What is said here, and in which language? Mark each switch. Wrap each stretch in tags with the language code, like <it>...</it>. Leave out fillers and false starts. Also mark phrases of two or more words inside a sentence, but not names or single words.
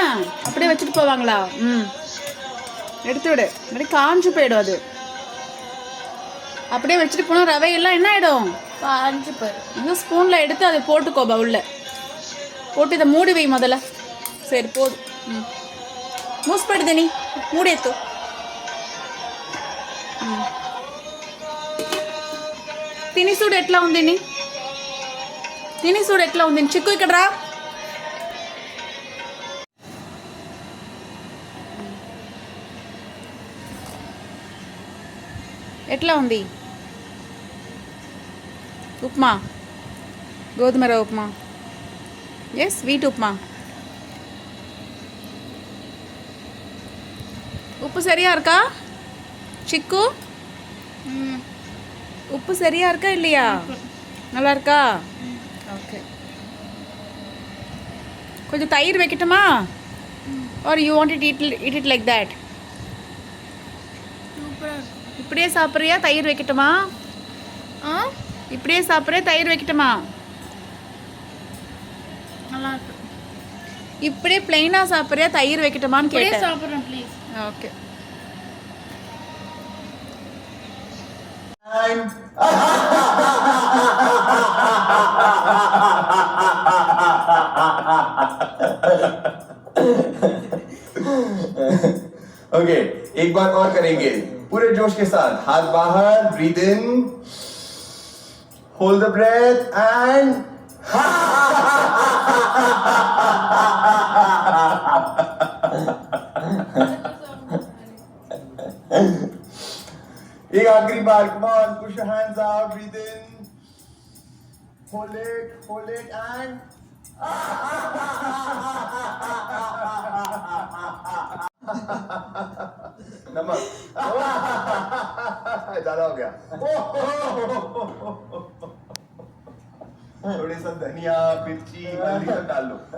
<ta>அப்படியே வச்சுட்டு போவாங்களா? எடுத்து விடு, அப்படி காஞ்சு போயிடும். அது அப்படியே வச்சுட்டு போனால் ரவையெல்லாம் என்ன ஆகிடும்? காஞ்சு போயிடும். ஸ்பூனில் எடுத்து அதை போட்டுக்கோ, பவுலில் போட்டு இதை மூடி வை முதல்ல. சரி, போதும். மூஸ்படுது, நீ மூடி எத்து.</ta> <te>తినిసూడు ఎట్లా ఉంది తినిసూడు ఎట్లా ఉంది చిక్కు ఇక్కడ రా. ఎట్లా ఉంది ఉప్మా? గోధుమ రవ్వ ఉప్మా.</te> <en>Yes, wheat</en> <te>ఉప్మా.</te> <ta>உப்பு சரியா இருக்கா சிக்கு? உப்பு சரியா இருக்கா இல்லையா? நல்லா இருக்கா? ஓகே. கொஞ்சம் தயிர் வைக்கட்டுமா?</ta> <en>Are you want it it like that?</en> <ta>இப்படியே சாப்பிட்றியா? தயிர் வைக்கட்டுமா? இப்படியே சாப்பிட்றியா? தயிர் வைக்கட்டுமா? நல்லா இருக்கு. இப்படியே பிளெயினாக சாப்பிட்றியா? தயிர் வைக்கட்டுமான்னு கேட்டேன். சாப்பிட்றேன் ப்ளீஸ். ஓகே.</ta> <hi>ओके, एक बार और करेंगे पूरे जोश के साथ. हाथ बाहर,</hi> <en>breathe in, hold the breath and</en> <hi>एक आखिरी बार.</hi> <en>Come on, push your hands out, breathe in, hold it and नमक.</en> <hi>ज्यादा हो गया. थोड़ी सा धनिया, मिर्ची, हल्दी सब डाल लो.</hi>